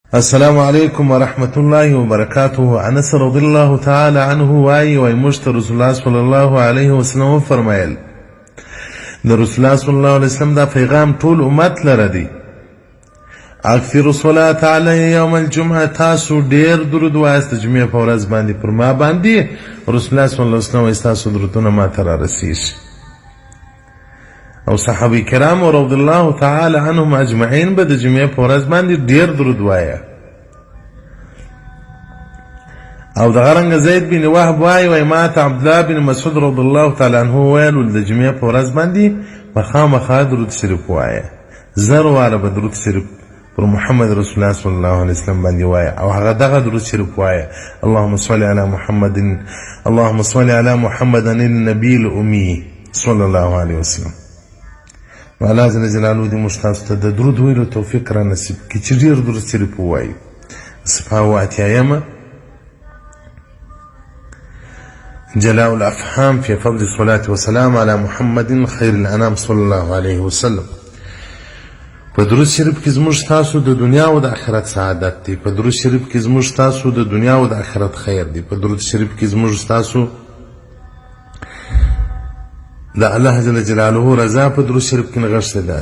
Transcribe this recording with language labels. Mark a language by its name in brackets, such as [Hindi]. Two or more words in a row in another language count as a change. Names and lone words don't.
[Arabic] السلام عليكم ورحمة الله وبركاته. [Pashto] انس [Arabic] رضي الله تعالى عنه [Pashto] وايي مشت رسول الله [Arabic] صلى الله عليه وسلم [Pashto] فرمایل د رسول الله [Arabic] صلى الله عليه وسلم [Pashto] دا پیغام ټول امت لره دی. [Arabic] اکثر الصلاة علی یوم الجمعه، [Pashto] تاسو ډیر درود وایست جمعه په ورځ باندې پر ما باندې. رسول الله [Arabic] صلی الله علیه وسلم [Pashto] تاسو درودونه ما ته رارسیږي. او صحابه کرام [Arabic] رضی الله تعالی عنهم اجمعین [Pashto] به د جمعې په ورځ باندې ډیر درود وایه. او د غرنګ زید بن وهب وایي ما ته عبدالله بن مسعود [Arabic] رضی الله تعالی عنه [Pashto] ویل د جمعې په ورځ باندې مخامخ درود شریف وایه. زر واره به درود شریف پر محمد رسول الله [Arabic] صلی الله علیه وسلم [Pashto] باندې وایه او هغه دغه درود شریف وایه: [Arabic] اللهم صل علی محمد، اللهم صل علی محمد النبی الامي صلی الله علیه وسلم. الله جل جلاله [Pashto] دې موږ تاسو ته د درود ویلو توفیق را نصیب کړي چې ډېر درود شریف ووایو. صفحه اوه اتیایمه، جلاء الافهام في فضل الصلاة والسلام على محمد خير الانام صلى الله عليه وسلم. په درود شریف کې زموږ تاسو د دنیا او د آخرت سعادت دی. په درود شریف کې زموږ تاسو د دنیا او د آخرت خیر دی. په درود شریف کې زموږ تاسو د [Arabic] الله جل جلاله [Pashto] رضا په درود شریف کې نغښتې ده.